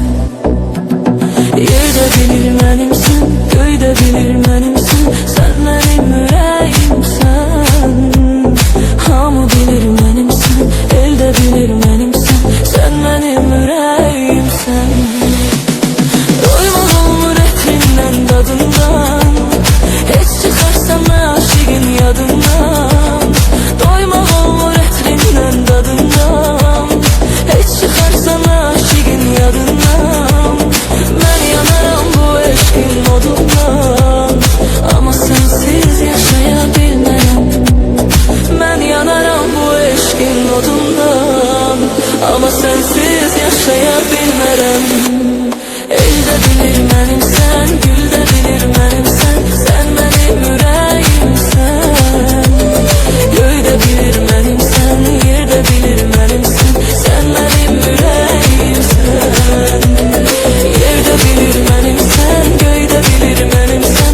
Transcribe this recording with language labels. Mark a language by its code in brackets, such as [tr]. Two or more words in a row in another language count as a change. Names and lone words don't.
[az] Yerde bilir mənimsən, göydə bilir mənimsən. Sən mənim ürəyimsən. Hamı bilir mənimsən, elde bilir mənimsən. Sən mənim ürəyimsən. [tr] Doymaz olmur etrinden dadından. Hiç çıkarsam aşığın yadından. Doymaz olmur etrinden dadından. Hiç çıkarsam aşığın yadından. Ben yanarım bu eşkin odundan. Ama sensiz yaşayabilmem. Ben yanarım bu eşkin odundan. Ama sensiz yaşayabilmem. [az] Elde bilir mənimsən, güldə bilir mənimsən. Sən mənim ürəyimsən. Göydə bilir mənimsən, yerdə bilir mənimsən. Sən mənim ürəyimsən. Yerdə bilir mənimsən, göydə bilir mənimsən.